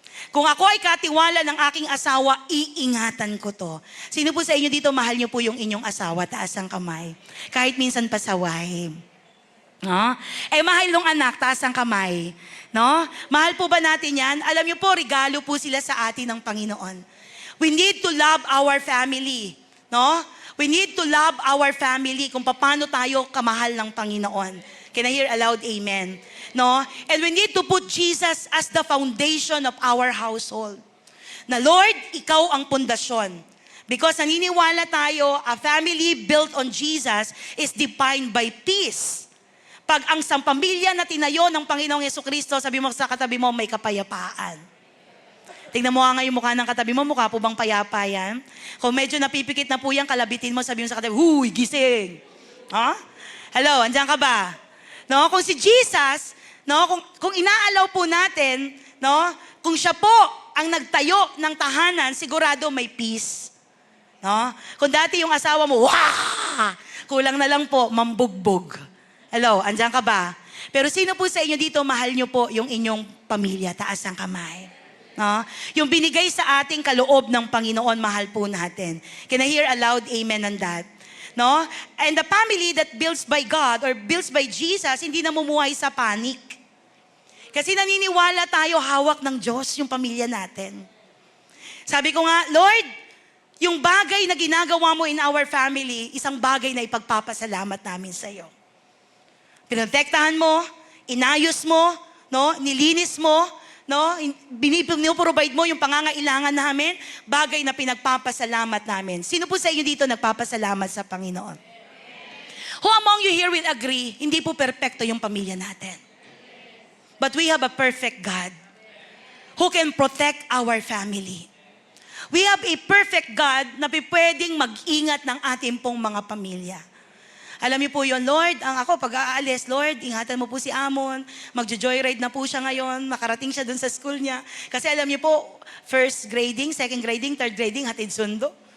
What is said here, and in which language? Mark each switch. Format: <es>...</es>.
<tl>Kung ako ay katiwala ng aking asawa, iingatan ko to. Sino po sa inyo dito, mahal niyo po yung inyong asawa? Taas ang kamay. Kahit minsan pasaway. No? Mahal ng anak, taas ang kamay. No? Mahal po ba natin yan? Alam niyo po, regalo po sila sa atin ng Panginoon.</tl> <en>We need to love our family. No? We need to love our family</en> <tl>kung paano tayo kamahal ng Panginoon.</tl> <en>Can I hear aloud, amen? No? And we need to put Jesus as the foundation of our household.</en> <tl>Na Lord, ikaw ang pundasyon.</tl> <en>Because</en> <tl>naniniwala tayo,</tl> <en>a family built on Jesus is defined by peace.</en> <tl>Pag ang sampamilya na tinayo ng Panginoong Jesucristo, sabi mo sa katabi mo, may kapayapaan. Tingnan mo nga yung mukha ng katabi mo, mukha po bang payapa yan? Kung medyo napipikit na po yan, kalabitin mo, sabi mo sa katabi, huy, gising. Ha? Hello, andyan ka ba? No, kung si Jesus, no, kung inaalaw po natin, no, kung siya po ang nagtayo ng tahanan, sigurado may peace. No? Kung dati yung asawa mo, wah! Kulang na lang po, mambugbog. Hello, andyan ka ba? Pero sino po sa inyo dito, mahal nyo po yung inyong pamilya? Taas ang kamay. No? Yung binigay sa ating kaloob ng Panginoon, mahal po natin.</tl> <en>Can I hear aloud amen on that? No? And the family that builds by God or builds by Jesus,</en> <tl>hindi namumuhay sa panic. Kasi naniniwala tayo, hawak ng Diyos yung pamilya natin. Sabi ko nga, Lord, yung bagay na ginagawa mo in our family, isang bagay na ipagpapasalamat namin sa iyo. Pinotektahan mo, inayos mo, no? Nilinis mo, no? Biniprovide mo yung pangangailangan namin, bagay na pinagpapasalamat namin. Sino po sa inyo dito nagpapasalamat sa Panginoon?</tl> <en>Who among you here will agree,</en> <tl>hindi po perpekto yung pamilya natin.</tl> <en>But we have a perfect God who can protect our family. We have a perfect God</en> <tl>na pwedeng mag-ingat ng ating pong mga pamilya. Alam niyo po yun, Lord, ang ako pag aalis, Lord, ingatan mo po si Amon, magjo-joyride na po siya ngayon, makarating siya dun sa school niya. Kasi alam niyo po, first grading, second grading, third grading, hatid sundo.</tl>